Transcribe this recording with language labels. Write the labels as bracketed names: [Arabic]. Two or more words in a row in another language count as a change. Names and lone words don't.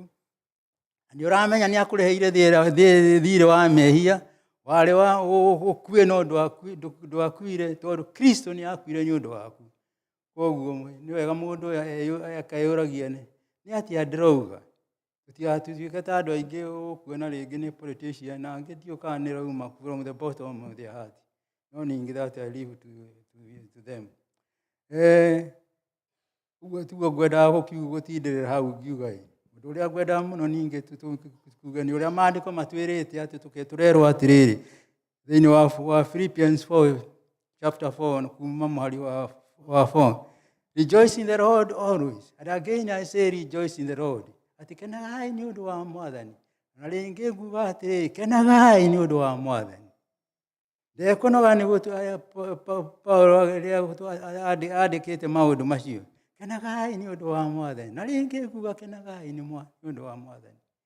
[Kikuyu] Nĩ ũramenya nĩ akũreheire thirĩ wa mehia, warĩ ũkuĩ no ndwakuire tondũ Kristo nĩ akuire nĩ ũndũ waku. Koguo nĩ wega mũndũ akeyũragia nĩ atĩa ndĩrauga. Tũtiatuĩke ta andũ aingĩ ũkuona rĩngĩ nĩ politician na angĩ ndiũkaga nĩ rauma [English] from the bottom of their heart. [Kikuyu] No ningĩ [English] that I leave to them. [Kikuyu] Ũguo tuo ngwendaga gũtindĩrĩra hau ngiuga ũndũ ũrĩa ngwendaga mũno ningĩ tuge nĩ ũrĩa maandĩko matwĩrĩte atĩ tũrerwo atĩrĩrĩ thĩinĩ wa Philippians 4 chapter 4 kuma mũhari wa 4. [English] Rejoice in the Lord always. And again I say rejoice in the Lord. [Kikuyu] Ati kenagai nĩ ũndũ wa mwathani. Na rĩngĩ nguga atĩrĩrĩ kenagai nĩ ũndũ wa mwathani. Ndekũnoga nĩ Paulo rĩrĩa andĩkĩte maũndũ macio. Kenagai nĩ ũndũ wa mwathani. Na rĩngĩ nguga kenagai nĩ ũndũ wa mwathani.